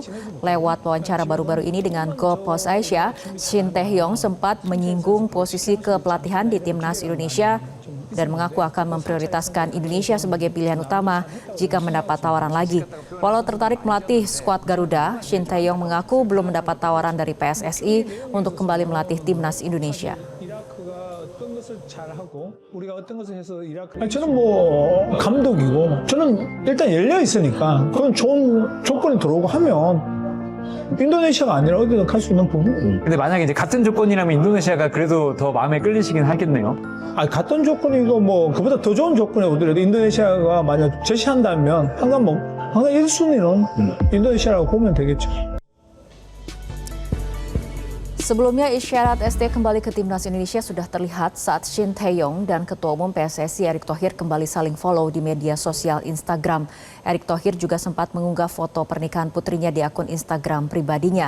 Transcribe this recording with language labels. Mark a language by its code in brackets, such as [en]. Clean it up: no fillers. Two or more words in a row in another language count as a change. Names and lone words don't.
[id] Lewat wawancara baru-baru ini dengan Go Post Asia, Shin Tae-yong sempat menyinggung posisi kepelatihan di Timnas Indonesia dan mengaku akan memprioritaskan Indonesia sebagai pilihan utama jika mendapat tawaran lagi. Walau tertarik melatih skuad Garuda, Shin Tae-yong mengaku belum mendapat tawaran dari PSSI untuk kembali melatih Timnas Indonesia. [ko] 저는 감독이고 저는 일단 열려 있으니까 그런 좋은 조건이 들어오고 하면 인도네시아가 아니라 어디든 갈 수 있는 부분. 근데 만약에 이제 같은 조건이라면 인도네시아가 그래도 더 마음에 끌리시긴 하겠네요. 같은 조건이고 그보다 더 좋은 조건이 오더라도 인도네시아가 만약 제시한다면 항상 1순위는 인도네시아라고 보면 되겠죠. [id] Sebelumnya isyarat ST kembali ke Timnas Indonesia sudah terlihat saat Shin Tae-yong dan Ketua Umum PSSI Erick Thohir kembali saling follow di media sosial Instagram. Erick Thohir juga sempat mengunggah foto pernikahan putrinya di akun Instagram pribadinya.